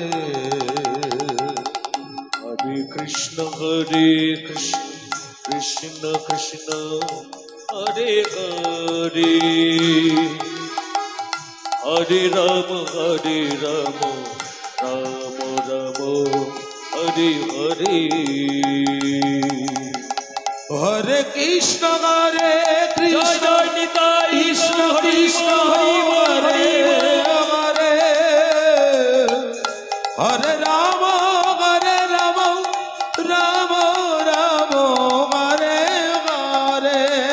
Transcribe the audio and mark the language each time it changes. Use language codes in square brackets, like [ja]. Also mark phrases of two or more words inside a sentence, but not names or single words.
[sa] হরে কৃষ্ণ কৃষ্ণ কৃষ্ণ হরে হরে হরে রাম রাম রাম হরে হরে হরে কৃষ্ণ হরে [bn] জয় কৃষ্ণ জয় নিতাই কৃষ্ণ হরি কৃষ্ণ হরি হরে হরি [sa] হরে হরে রাম রাম রাম হরে হরে